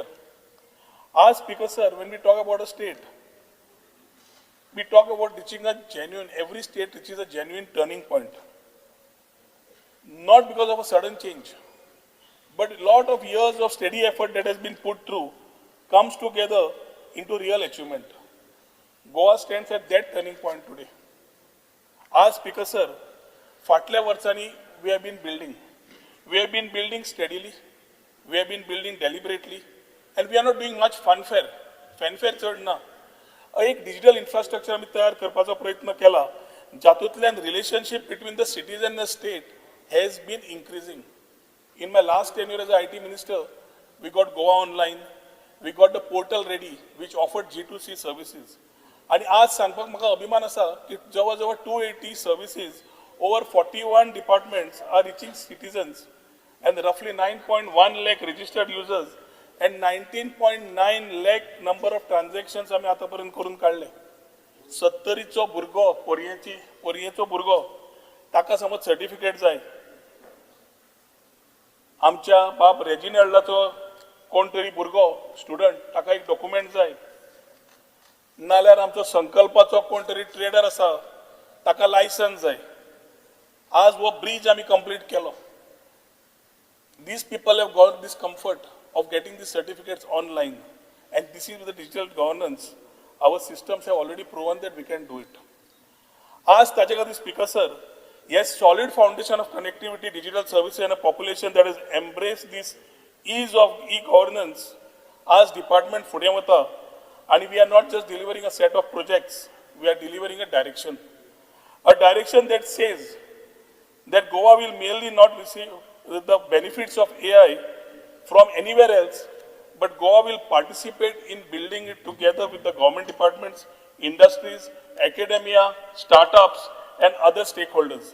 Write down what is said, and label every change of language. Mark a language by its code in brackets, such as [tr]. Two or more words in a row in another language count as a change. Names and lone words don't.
[en] As Speaker Sir, when we talk about a state, we talk about reaching a genuine, every state reaches a genuine turning point. Not because of a sudden change, but a lot of years of steady effort that has been put through comes together into real achievement. Goa stands at that turning point today. As Speaker Sir, [kok] फाटल्या वर्षांनी [en] we have been building. We have been building steadily, we have been building deliberately, and we are not doing much fanfare. [kok] Fanfare चढ ना. एक [en] digital infrastructure [kok] आम्ही तयार करपाचो प्रयत्न केला, जातूंतल्यान [en] relationship between the cities and the state has been increasing. In my last tenure as IT Minister, we got Goa Online, we got the portal ready, which offered G2C services. And [kok] आज सांगपाक म्हाका अभिमान आसा की जवळ जवळ [en] 280 services, over 41 departments are reaching citizens, and roughly 9.1 lakh registered users and 19.9 lakh number of transactions [kok] आम्ही आतापर्यंत करून काढले. 70चो भुरगो, पोरयेचो भुरगो, ताका समज सर्टिफिकेट जाय, आमच्या बाब रेजिनल्डाचो कोण तरी भुरगो स्टुडंट ताका एक डॉक्युमेंट जाय, नाल्यार आमचो संकल्पाचो कोण तरी ट्रेडर आसा ताका लायसन्स जाय. आज वो ब्रिज आमी कंप्लीट केलो. [en] These people have got this comfort of getting these certificates online, and this is with the digital governance. Our systems have already proven that we can do it. [kok] आज ताचे खातीर [en] Speaker sir, yes, solid foundation of connectivity, digital services, and a population that has embraced this ease of e-governance as department [kok] फुडें वता, [en] and we are not just delivering a set of projects, we are delivering a direction that says that Goa will merely not receive the benefits of AI from anywhere else, but Goa will participate in building it together with the government departments, industries, academia, startups, and other stakeholders.